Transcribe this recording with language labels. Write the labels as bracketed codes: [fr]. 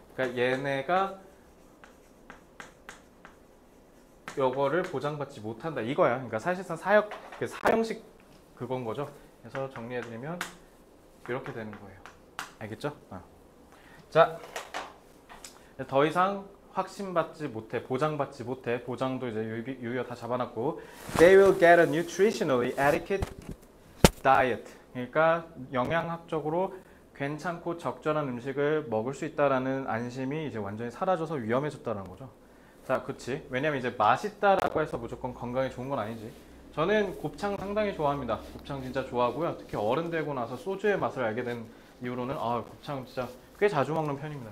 [ko] 그러니까 얘네가 요거를 보장받지 못한다 이거야. 그러니까 사실상 사형식 그건 거죠. 그래서 정리해드리면 이렇게 되는 거예요. 알겠죠? 자, 더 이상 확신받지 못해, 보장받지 못해. 보장도 이제 유효 다 잡아놨고. [en] They will get a nutritionally adequate diet. [ko] 그러니까 영양학적으로 괜찮고 적절한 음식을 먹을 수 있다라는 안심이 이제 완전히 사라져서 위험해졌다는 거죠. 자, 그치. 왜냐면 이제 맛있다라고 해서 무조건 건강에 좋은 건 아니지. 저는 곱창 상당히 좋아합니다. 곱창 진짜 좋아하고요. 특히 어른 되고 나서 소주의 맛을 알게 된 이후로는 곱창 진짜 꽤 자주 먹는 편입니다.